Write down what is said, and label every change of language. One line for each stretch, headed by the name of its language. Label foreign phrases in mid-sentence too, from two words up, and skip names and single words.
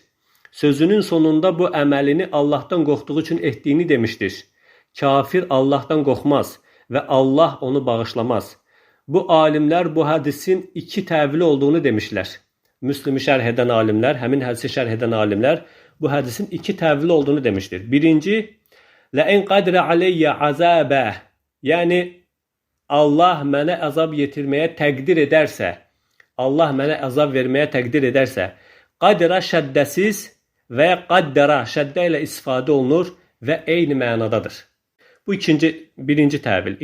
Azerbaijani: Sözünün sonunda bu əməlini Allahdan qorxduğu üçün etdiyini demişdir. Kafir Allahdan qorxmaz və Allah onu bağışlamaz. Bu alimlər bu hədisin iki təvili olduğunu demişlər. Müslimi şərh edən alimlər, həmin hədisi şərh edən alimlər bu hədisin iki təvili olduğunu demişdir. Birinci,
Arabic: لَاِنْ قَدْرَ عَلَيَّ عَذَابَهِ
Azerbaijani: yəni Allah mənə əzab yetirməyə təqdir edərsə, Allah mənə əzab verməyə təqdir edərsə, qadira şəddəsiz və ya qaddara şəddə ilə istifadə olunur və eyni mənadadır. Bu birinci təvil.